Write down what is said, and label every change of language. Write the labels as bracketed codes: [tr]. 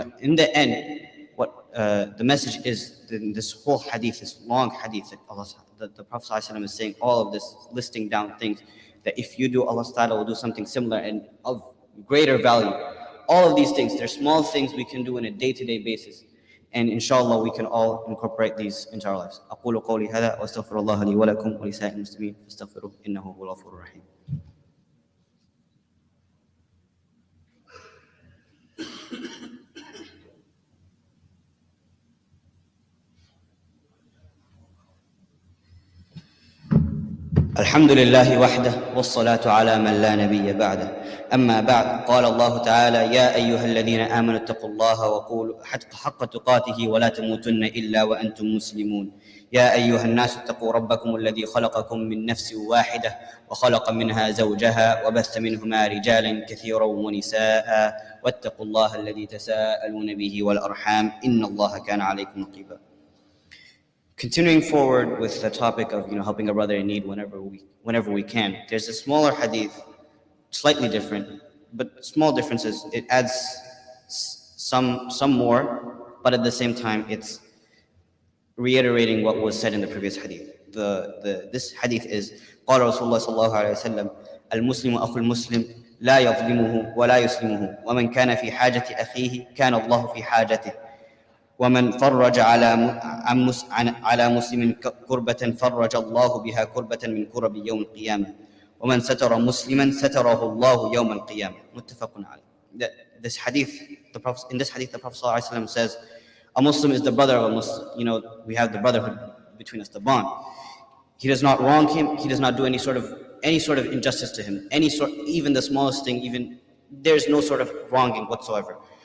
[en] In the end, what the message is in this whole hadith, this long hadith that the Prophet ﷺ is saying, all of this, listing down things that if you do, Allah Ta'ala will do something similar and of greater value. All of these things, they're small things we can do on a day-to-day basis. And inshallah, we can all incorporate these into our lives. [ar] أقول قولي هذا وأستغفر الله لي ولكم ولسائر المسلمين فاستغفروه إنه هو الغفور الرحيم. الحمد لله وحده والصلاة على من لا نبي بعده. أما بعد، قال الله تعالى: يا أيها الذين آمنوا اتقوا الله وقولوا حق تقاته ولا تموتن إلا وأنتم مسلمون. يا أيها الناس اتقوا ربكم الذي خلقكم من نفس واحدة وخلق منها زوجها وبث منهما رجالا كثيرا ونساء واتقوا الله الذي تساءلون به والأرحام إن الله كان عليكم رقيبا. [en] Continuing forward with the topic of helping a brother in need whenever we can. There's a smaller hadith, slightly different, but small differences. It adds some more, but at the same time it's reiterating what was said in the previous hadith. This hadith is [ar] قال رسول الله صلى الله عليه وسلم المسلم أخو المسلم لا يظلمه ولا يسلمه ومن كان في حاجة أخيه كان الله في حاجته ومن فرج على مسلم كربة فرج الله بها كربة من كرب يوم القيامة ومن ستر مسلما ستره الله يوم القيامة متفق عليه. [en] This hadith, in this hadith, the Prophet ﷺ says, a Muslim is the brother of a Muslim. You know, we have the brotherhood between us, the bond. He does not wrong him. He does not do any sort of injustice to him. Even the smallest thing, even there's no sort of wronging whatsoever.